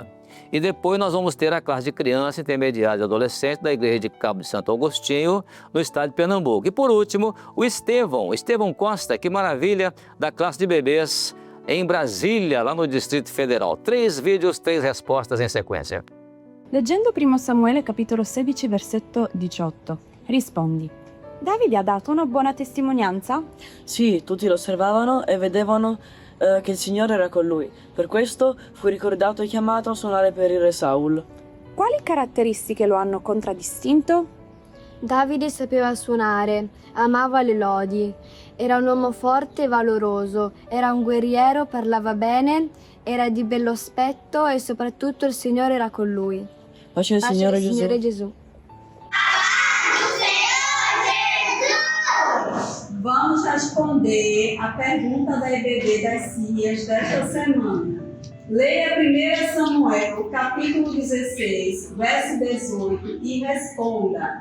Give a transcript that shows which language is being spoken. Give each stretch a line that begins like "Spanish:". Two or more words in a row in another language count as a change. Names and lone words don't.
Portuguese: E depois nós vamos ter a classe de criança, intermediária e adolescente da igreja de Cabo de Santo Agostinho, no estado de Pernambuco. E por último, o Estevão Costa, que maravilha, da classe de bebês em Brasília, lá no Distrito Federal. 3 vídeos, 3 respostas em sequência.
Italian: Leggendo 1 Samuele capitolo 16 versetto 18, rispondi. Davide ha dato una buona testimonianza? Sì, tutti lo osservavano e vedevano che il Signore era con lui. Per questo fu ricordato e chiamato a suonare per il re Saul. Quali caratteristiche lo hanno contraddistinto? Davide sapeva suonare, amava le lodi, era un uomo forte e valoroso, era un guerriero, parlava bene, era di bello aspetto e soprattutto il Signore era con lui. Pace al Signore Gesù. Signore Gesù.
Portuguese: Vamos responder a pergunta da EBD das CIAs desta semana. Leia 1 Samuel, capítulo 16, verso 18 e responda.